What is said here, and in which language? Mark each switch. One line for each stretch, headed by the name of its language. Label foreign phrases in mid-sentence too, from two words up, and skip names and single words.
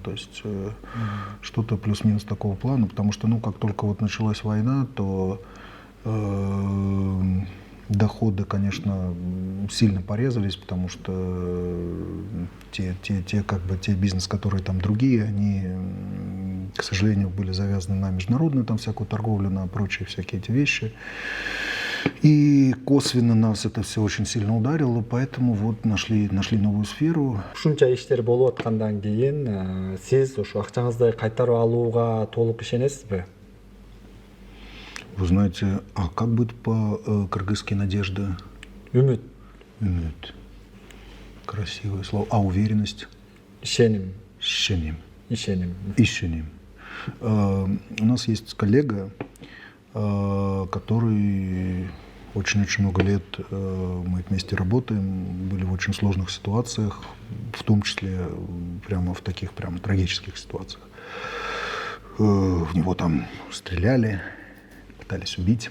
Russian: То есть что-то плюс-минус такого плана, потому что, ну, как только вот началась война, то доходы, конечно, сильно порезались, потому что те бизнес, которые там другие, они, к сожалению, были завязаны на международную там всякую торговлю, на прочие всякие эти вещи. И косвенно нас это все очень сильно ударило, поэтому вот нашли новую сферу.
Kyrgyz: Ушунча иштер болуп аткандан кийин сиз ошо акчаңызды кайтарып алууга толук ишенесизби?
Russian: Вы знаете, а как будет по-кыргызски надежда?
Kyrgyz: Үмүт,
Russian: Умеет. Красивое слово. А уверенность?
Kyrgyz: ишеним, Ищеним. ишеним. Ищеним.
Russian: У нас есть коллега, который очень-очень много лет мы вместе работаем, были в очень сложных ситуациях, в том числе прямо в таких прямо трагических ситуациях. В него там стреляли, пытались убить.